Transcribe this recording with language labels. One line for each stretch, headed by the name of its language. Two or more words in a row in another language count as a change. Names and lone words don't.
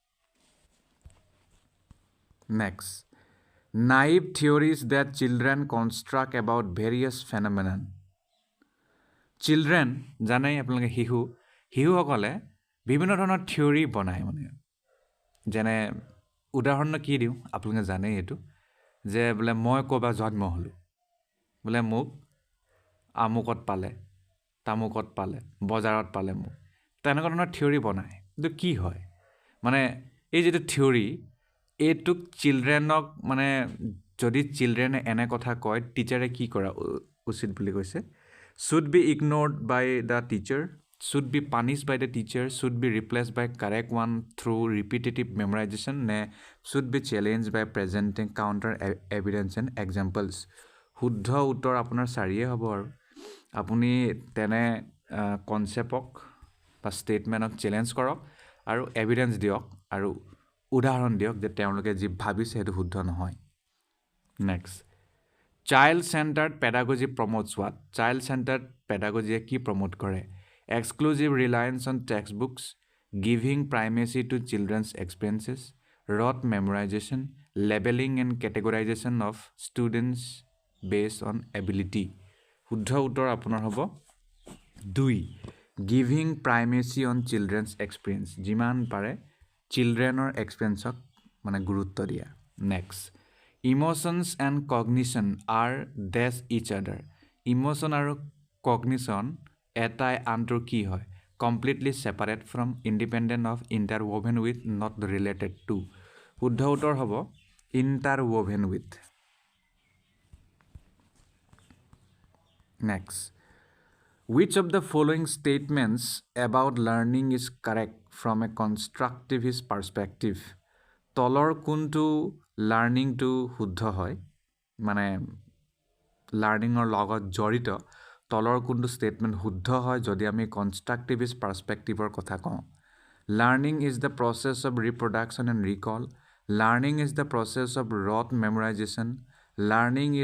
English: Next. Naive theories that children construct about various phenomena. Children,
Assamese: জানাই আপোনালোকে শিশুসকলে বিভিন্ন ধৰণৰ থিয়ৰী বনায় মানে যেনে উদাহৰণ কি দিওঁ আপোনালোকে জানেই এইটো যে বোলে মই ক'ৰবাত জন্ম হ'লোঁ বোলে মোক আমুকত পালে তামুকত পালে বজাৰত পালে মোক তেনেকুৱা ধৰণৰ থিয়ৰী বনায় কিন্তু কি হয় মানে এই যিটো থিয়ৰী এইটোক চিলড্ৰেনক মানে যদি চিলড্ৰেনে এনে কথা কয় টিচাৰে কি কৰা উচিত বুলি কৈছে
English: should be ignored by the teacher, should be punished by the teacher, should be replaced by correct one through repetitive memorization, should be challenged by presenting counter evidence and examples.
Assamese: শুদ্ধ উত্তৰ আপোনাৰ চাৰিয়ে হ'ব আৰু আপুনি তেনে কনচেপ্টক বা ষ্টেটমেণ্টক চেলেঞ্জ কৰক আৰু এভিডেন্স দিয়ক আৰু উদাহৰণ দিয়ক যে তেওঁলোকে যি ভাবিছে সেইটো শুদ্ধ নহয়. নেক্সট.
English: Child-centered pedagogy promotes what? Child-centered pedagogy কি promote কৰে? Exclusive reliance on textbooks, giving primacy to children's experiences, rote memorization, labeling and categorization of students based on ability.
Assamese: শুদ্ধ উত্তৰ আপোনাৰ হ'ব 2.
English: Giving primacy on children's experience.
Assamese: যিমান পাৰে
English: children's experience
Assamese: মানে গুৰুত্ব দিয়া.
English: Next. Emotions and cognition are dash each other.
Assamese: Emotion আৰু cognition এটাই আনটোৰ কি হয়?
English: Completely separate from, independent of, interwoven with, not related to.
Assamese: শুদ্ধ উত্তৰ হ'ব
English: interwoven with. Next. Which of the following statements about learning is correct from a constructivist perspective?
Assamese: তলৰ কোনটো লাৰ্ণিংটো শুদ্ধ হয় মানে লাৰ্ণিঙৰ লগত জড়িত তলৰ কোনটো ষ্টেটমেণ্ট শুদ্ধ হয় যদি আমি
English: constructivist perspective
Assamese: কথা কওঁ
English: learning is the process of reproduction and recall learning is the process of rote memorization learning is
Assamese: দ্য প্ৰচেছ অফ ৰট মেমৰাইজেশ্যন লাৰ্ণিং ইজ